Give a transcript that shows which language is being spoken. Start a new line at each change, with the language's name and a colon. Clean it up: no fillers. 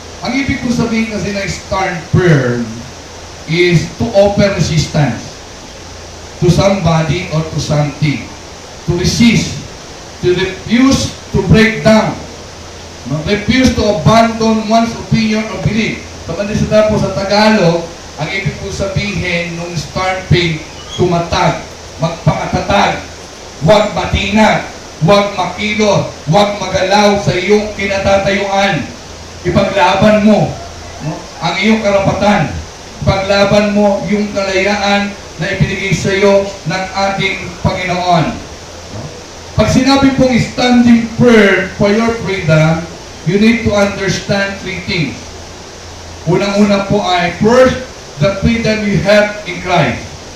Filipino: Ang ibig ko sabihin kasi na
English: stand firm is to offer resistance to somebody or to something. To resist, to refuse to break down, refuse to abandon one's opinion or belief.
Filipino: Sa po sa Tagalog, ang ibig po sabihin nung starting, tumatag, magpakatatag, huwag matinag, huwag makilo, huwag magalaw sa iyong kinatatayuan. Ipaglaban mo ang iyong karapatan. Ipaglaban mo yung kalayaan na ibinigay sa iyo ng ating Panginoon. Pag sinabi pong
English: standing firm for your freedom, you need to understand three things.
Filipino: Unang-una po ay,
English: first, the freedom you have in Christ.